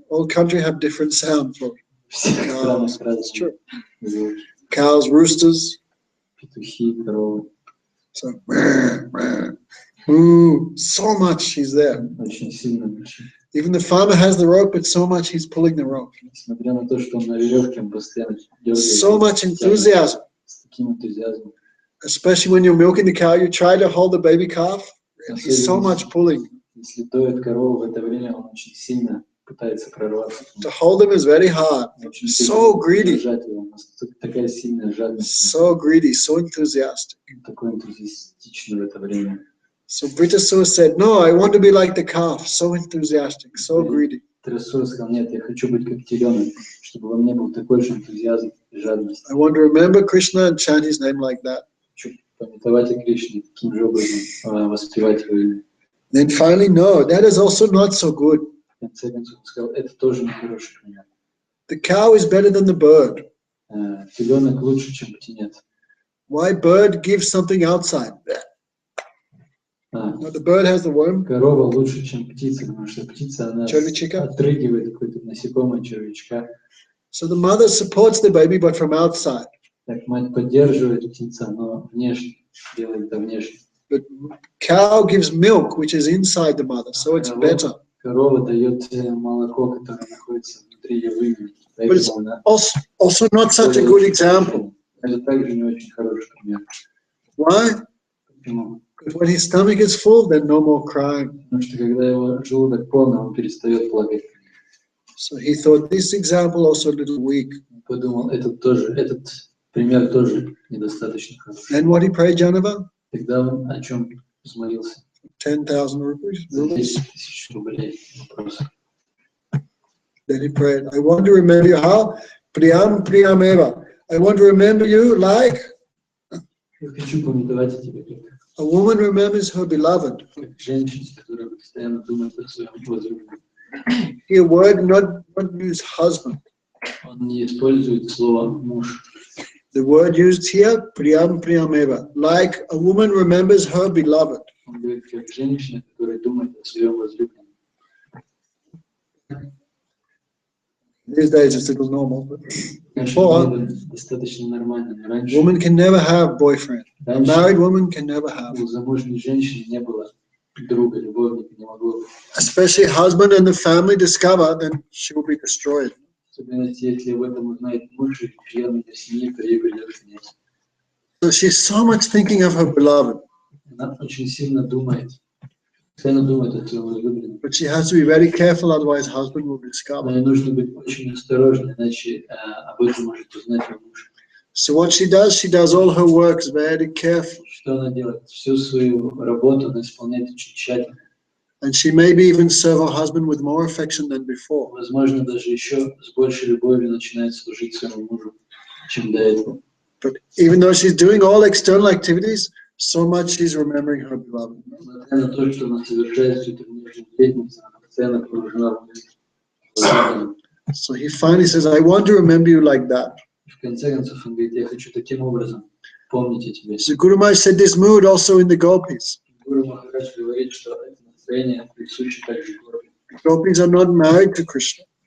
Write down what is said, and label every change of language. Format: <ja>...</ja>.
<en>All country have different sound for</en> <ru>Все страны</ru> <en>It's true.</en> <ru>звуки.</ru> <en>Cows, roosters.</en> <ru>Петухи, коровы.</ru> <en>So, ooh, so much he's there.</en> <ru>Очень сильно мучает.</ru> <en>Even the farmer has the rope, but so much he's pulling the rope.</en> <ru>Несмотря на то, что он на веревке, он постоянно дергает.</ru> <en>So much enthusiasm.</en> <ru>С таким энтузиазмом.</ru> <en>Especially when you're milking the cow, you try to hold the baby calf. He's so much pulling.</en> <ru>Если доит корову в это время, он очень сильно пытается прорваться.</ru> <en>To hold him is very hard. So greedy.</en> <ru>Держать его. Такая сильная жадность.</ru> <en>So greedy, so enthusiastic.</en> <ru>Такой энтузиастичный в это время.</ru> <en>So Britasura said, no, I want to be like the calf, so enthusiastic, so greedy.</en> <ru>Трясура сказал, нет, я хочу быть как теленок, чтобы во мне был такой же энтузиазм и жадность.</ru> <en>I want to remember Krishna and chant his name like that.</en> <ru>Хочу памятовать о Кришне, таким же образом воспевать его имя.</ru> <en>Then finally, no, that is also not so good.</en> <ru>В конце концов он сказал, это тоже нехороший пример.</ru> <en>The cow is better than the bird.</en> <ru>Теленок лучше, чем птенец.</ru> <en>Why? Bird gives something outside. No, the bird has the worm.</en> <ru>Корова лучше, чем птица, потому что птица, она Червячка. отрыгивает какое-то насекомое, червячка.</ru> <en>So the mother supports the baby, but from outside.</en> <ru>Так мать поддерживает птенца, но внешне, делает это внешне.</ru> <en>But cow gives milk, which is inside the mother, so it's better.</en> <ru>Корова дает молоко, которое находится внутри ее вымени.</ru> <en>But it's also not such a good example.</en> <ru>Это также не очень хороший пример.</ru> <en>Why?</en> <ru>Почему?</ru> <en>Because when his stomach is full, then no more crying.</en> <ru>Потому что когда его желудок полный, он перестает плакать.</ru> <en>So he thought this example also a little weak.</en> <ru>Подумал, этот пример тоже недостаточно хороший.</ru> <en>And what he prayed, Janava?</en> <ru>Тогда он о чем взмолился?</ru> <en>10,000 rupees.</en> <ru>10 000 рублей. Вопрос.</ru> <en>Then he prayed, I want to remember you how?</en> <sa>Priyam Priyam Eva.</sa> <en>I want to remember you like</en> <ru>Я хочу памятовать о тебе, как</ru> <en>a woman remembers her beloved.</en> <ru>женщина, которая постоянно думает о своем возлюбленном.</ru> <en>Here word not use husband.</en> <ru>Он не использует слово муж.</ru> <en>The word used here,</en> <sa>Priyam Priyam Eva.</sa> <en>Like a woman remembers her beloved.</en> <ru>Он говорит, как женщина, которая думает о своем возлюбленном.</ru> <en>These days it's a little normal, but Before,</en> <ru>достаточно нормально, но раньше</ru> <en>woman can never have boyfriend. A married woman can never have.</en> <ru>у замужней женщины не было друга, любовника, не могло быть.</ru> <en>Especially husband and the family discover, then she will be destroyed.</en> <ru>Особенно если об этом узнает муж и члены ее семьи, то ей придется конец.</ru> <en>So she's so much thinking of her beloved.</en> <ru>Она очень сильно думает, постоянно думает о своем возлюбленном.</ru> <en>But she has to be very careful, otherwise husband will discover.</en> <ru>Но ей нужно быть очень осторожной, иначе об этом может узнать ее муж.</ru> <en>So what she does all her works very carefully.</en> <ru>Что она делает? Всю свою работу она исполняет очень тщательно.</ru> <en>And she maybe even serve her husband with more affection than before.</en> <ru>Возможно, даже еще с большей любовью начинает служить своему мужу, чем до этого.</ru> <en>But even though she's doing all external activities, so much she's remembering her beloved.</en> <ru>Несмотря на то, что она совершает всю эту внешнюю деятельность, она постоянно погружена в мысли.</ru> <en>So he finally says, I want to remember you like that.</en> <ru>В конце концов, он говорит, я хочу таким образом помнить о тебе.</ru> <en>So Guru Maharaj said this mood also in the gopis.</en> <ru>Гуру Махарадж говорит, что это настроение присуще также гопи.</ru> <en>Gopis are not married to Krishna.</en>